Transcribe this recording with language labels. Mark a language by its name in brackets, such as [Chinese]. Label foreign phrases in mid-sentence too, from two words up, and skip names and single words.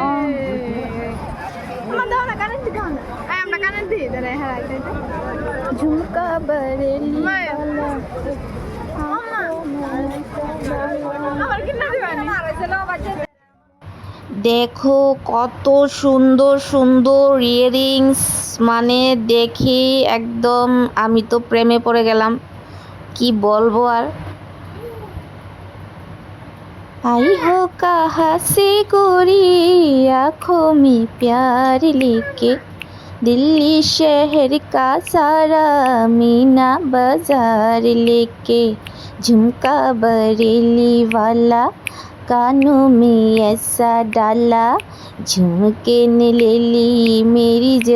[Bangla] ঝুমকা বরেলি দেখো কত সুন্দর সুন্দর ইয়াররিংস, মানে দেখি একদম আমি তো প্রেমে পড়ে গেলাম, কি বলবো আর। [Hindi] आई हो कहाँ से गोरी आँखों में प्यार लेके, दिल्ली शहर का सारा मीना बाजार लेके, झुमका बरेली वाला कानों में ऐसा डाला, झुमके ने ले ली मेरी